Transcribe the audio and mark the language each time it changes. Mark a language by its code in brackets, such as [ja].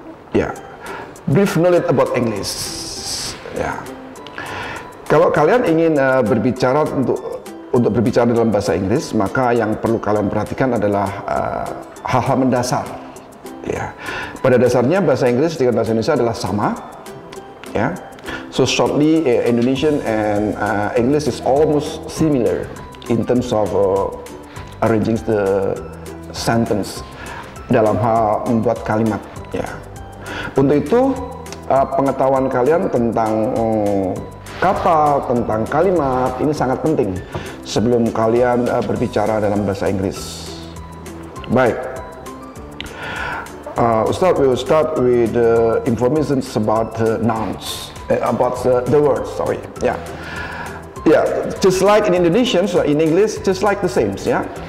[en] Ya, brief knowledge about English. [id] Ya, kalau kalian ingin berbicara untuk berbicara dalam bahasa Inggris, maka yang perlu kalian perhatikan adalah hal-hal mendasar. Ya, pada dasarnya bahasa Inggris dengan bahasa Indonesia adalah sama. [en] Ya, so shortly Indonesian and English is almost similar in terms of arranging the sentence [id] dalam hal membuat kalimat. Ya, untuk itu pengetahuan kalian tentang kata, tentang kalimat ini sangat penting sebelum kalian berbicara dalam bahasa Inggris. Baik. [en] Ustadz will start with information about nouns, about the words. Sorry, yeah, just like in Indonesian, so in English, just like the same, yeah.